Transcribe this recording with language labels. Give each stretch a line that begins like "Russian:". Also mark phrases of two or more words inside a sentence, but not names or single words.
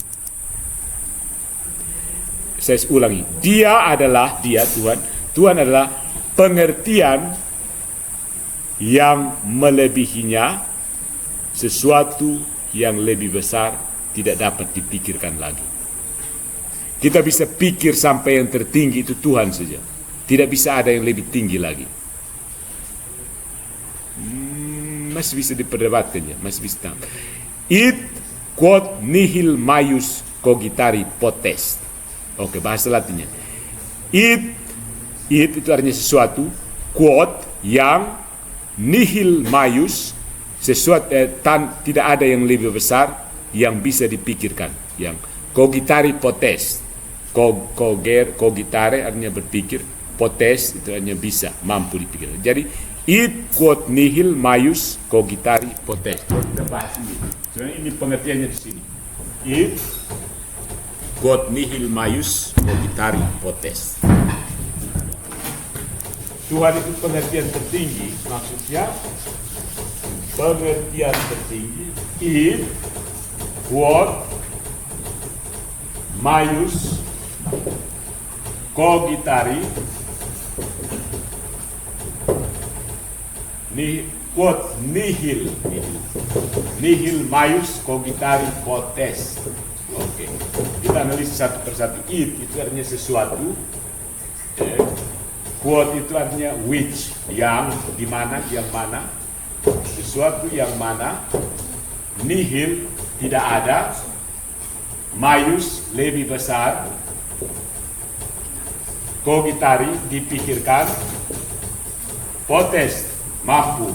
Indonesian: Saya ulangi, Dia, Tuhan adalah pengertian yang melebihinya sesuatu yang lebih besar, tidak dapat dipikirkan lagi. Kita bisa pikir sampai yang tertinggi itu Tuhan saja. Tidak bisa ada yang lebih tinggi lagi. Masih bisa diperdebatkan ya, masih bisa.
Latin: Id quod nihil maius cogitari potest.
Indonesian: Oke, bahasa Latinnya. Id itu artinya sesuatu, quod yang,
Latin: nihil maius
Indonesian: sesuatu, tidak ada yang lebih besar yang bisa dipikirkan.
Latin: Yang cogitari potest.
Indonesian: Cogitare artinya berpikir, potes itu hanya bisa, mampu dipikirkan.
Latin: Jadi id quod nihil maius cogitari potest.
Indonesian: Kita bahas ini. Sebenarnya ini pengertiannya di sini.
Latin: Id quod nihil maius cogitari potest.
Indonesian: Tuhan itu pengertian tertinggi, maksudnya pengertian tertinggi.
Latin: Id quod maius cogitari quod nihil maius cogitari potest.
Indonesian: Oke, kita analisis satu persatu. It itu artinya sesuatu, quod itu artinya which, yang, di mana, yang mana, sesuatu yang mana, nihil tidak ada, maius lebih besar, cogitari dipikirkan, potest mampu.